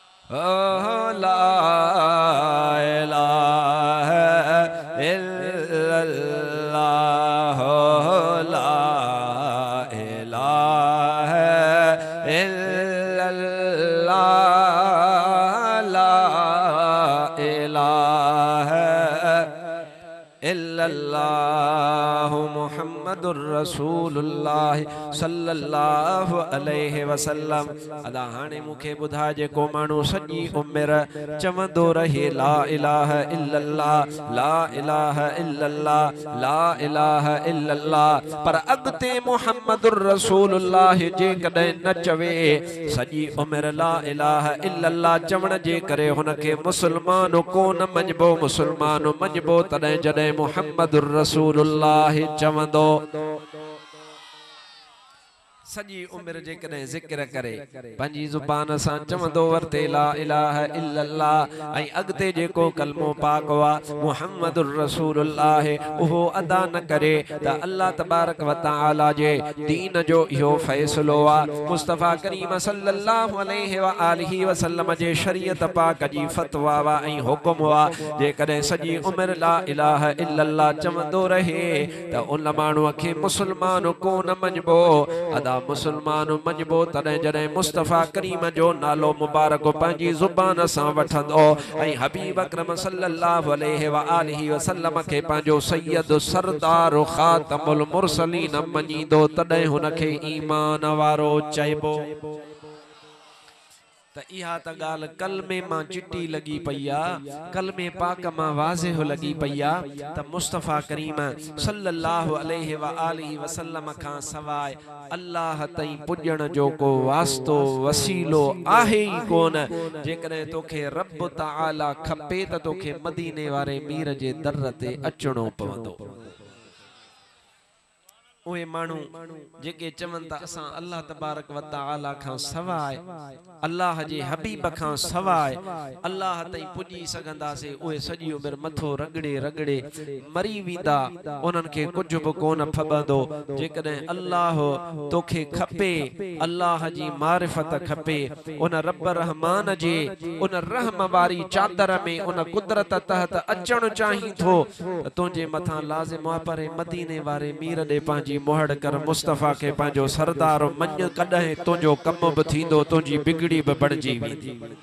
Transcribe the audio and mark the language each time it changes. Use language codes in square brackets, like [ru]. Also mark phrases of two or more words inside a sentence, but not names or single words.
[ar] لا إله إلا الله لا إله إلا الله لا إله إلا الله محمد رسول الله صلى الله عليه وسلم. [sd] अदा हाणे मूंखे ॿुधा जेको माण्हू सॼी उमिरि चवंदो रहे [ar] لا إله إلا الله لا إله إلا الله لا إله إلا الله, [sd] पर अॻिते [ar] محمد رسول الله [sd] जेकॾहिं न चवे सॼी उमिरि [ar] لا إله إلا الله [sd] चवण जे करे हुनखे मुस्लमान कोन मञिबो। मुस्लमान मञिबो तॾहिं जॾहिं [ar] محمد رسول الله [sd] चवंदो। सॼी उमिरि जेकॾहिं ज़िक्र करे पंहिंजी ज़ुबान सां चवंदो वरते [ar] لا إله إلا الله, [sd] ऐं अॻिते जेको कलमो पाक वा [ar] محمد رسول الله [sd] उहो अदा न करे त अल्लाह [ar] تبارك وتعالى [sd] जे दीन जो इहो फ़ैसिलो आहे। मुस्तफ़ा करीम [ar] صلى الله عليه وآله وسلم [sd] जे शरीयत पाक जी फ़तवा वा ऐं हुकुम वा। जेकॾहिं सॼी उमिरि [ar] لا إله إلا الله [sd] चवंदो रहे त उन माण्हूअ खे मुस्लमान कोन मञिबो। अदा मुस्लमान मञिबो तॾहिं जॾहिं मुस्तफ़ा करीम जो नालो मुबारक पंहिंजी ज़ुबान सां वठंदो ऐं हबीब अकरम [ar] صلى الله عليه وآله وسلم [sd] खे पंहिंजो सैयद सरदार [ar] خاتم المرسلين [sd] मञींदो, तॾहिं हुनखे ईमान वारो चइबो। त इहा त ॻाल्हि कलमे मां चिटी लॻी पई आहे, कलमे पाक मां वाज़िह लॻी पई आहे त मुस्तफ़ा करीम [ar] صلى الله عليه وآله وسلم [sd] खां सवाइ अल्लाह ताईं पुॼण जो को वास्तो वसीलो आहे ई कोन। जेकॾहिं तोखे रब तआला खपे त तोखे मदीने वारे मीर जे दर ते अचणो पवंदो। उहे माण्हू जेके चवनि था असां अल्लाह [ar] تبارك وتعالى [sd] खां सवाइ अल्लाह जे हबीब खां सवाइ अल्लाह ताईं पुॼी सघंदासीं, उहे सॼी उमिरि मथो रगड़े रगड़े मरी वेंदा, उन्हनि खे कुझु बि कोन फबंदो। जेकॾहिं अल्लाह तोखे खपे, अल्लाह जी मारिफत खपे, उन रब रहमान जे उन रहम वारी चादर में उन कुदरत तहत अचणु चाहीं थो त तुंहिंजे मथां लाज़िम आहे पर मदीने वारे मीर ॾे पंहिंजी मोहड़ कर, मुस्तफ़ा के पंहिंजो सरदार मञ, कॾहिं तुंहिंजो कम बि थींदो, तुंहिंजी बिगड़ी बि बणिजी वेंदी।